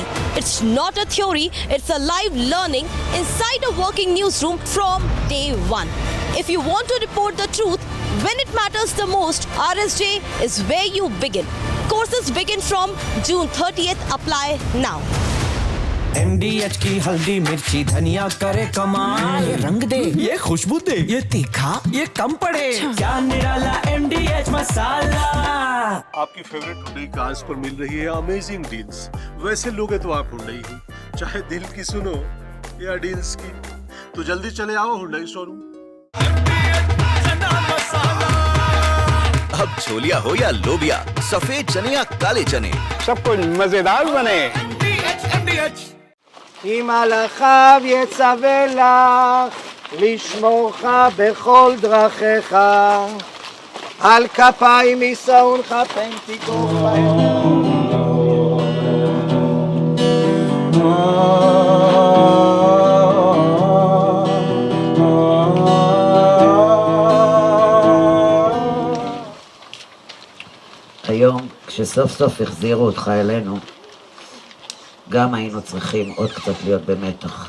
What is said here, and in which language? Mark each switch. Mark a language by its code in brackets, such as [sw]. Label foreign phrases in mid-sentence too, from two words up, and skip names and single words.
[en] It's not a theory, it's a live learning inside a working newsroom from day one. If you want to report the truth, when it matters the most, RSJ is where you begin. Courses begin from June 30th. Apply now. [hi] MDH की हल्दी मिर्ची धनिया करे कमाल, ये रंग दे, ये खुशबू दे, ये तीखा, ये कम पड़े, क्या निराला MDH मसाला। आपकी फेवरेट हुंडई कार्स पर मिल रही है [en] amazing deals. [hi] वैसे लोगे तो आप हुंडई ही, चाहे दिल की सुनो या डील्स की, तो जल्दी चले आओ हुंडई शोरूम। अब छोलिया हो या लोबिया, सफेद चने या काले चने, सब कुछ मजेदार बने। [he] אם מלאכיו יצווה לך, לשמורך בכל דרכיך, על כפיים יישאונך פן תיקוף בהם. היום, כשסוף סוף החזירו אותך אלינו, גם היינו צריכים עוד קצת להיות במתח.